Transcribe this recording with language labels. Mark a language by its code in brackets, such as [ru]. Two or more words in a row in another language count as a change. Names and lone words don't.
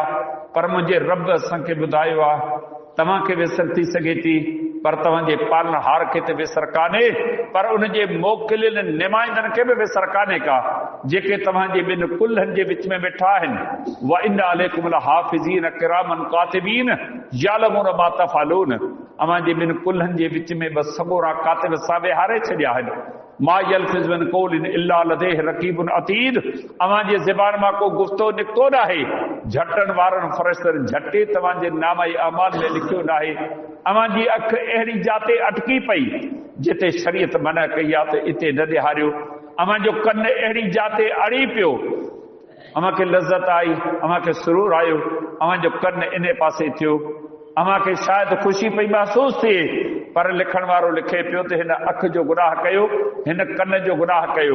[sd] पर मुंहिंजे रब असांखे ॿुधायो आहे, तव्हांखे विसर थी सघे थी, पर तव्हांजे पालनहार खे त विसर कान्हे, पर उनजे मोकिलियल नुमाइंदनि खे बि विसर कान्हे का, जेके तव्हांजे ॿिनि कुल्हनि जे विच में वेठा आहिनि। [ar] وإن عليكم لحافظين كراما كاتبين يعلمون ما تفعلون. [sd] अव्हांजे ॿिनि कुल्हनि जे विच में ॿ सॻोरा कातिब सां विहारे छॾिया आहिनि। [ar] ما يلفظ من قول إلا لديه رقيب عتيد. [sd] अव्हांजे ज़बान मां को गुफ़्तो निकितो न आहे, झटनि वारनि फ़रिश्तनि झटे तव्हांजे नामे अमाल में लिखियो न आहे। अव्हांजी अखि अहिड़ी जाते अटकी पई जिते शरीयत मना कई आहे त इते न ॾेहारियो। अमां जो कन अहिड़ी जाते अड़ी पियो, अमां खे लज़त आई, अमां खे सुरूर आयो, अमां जो कन इन पासे थियो, अमां खे शायदि ख़ुशी पई महसूस थिए, पर लिखण वारो लिखे पियो त हिन अख जो गुनाह कयो, हिन कन जो गुनाह कयो।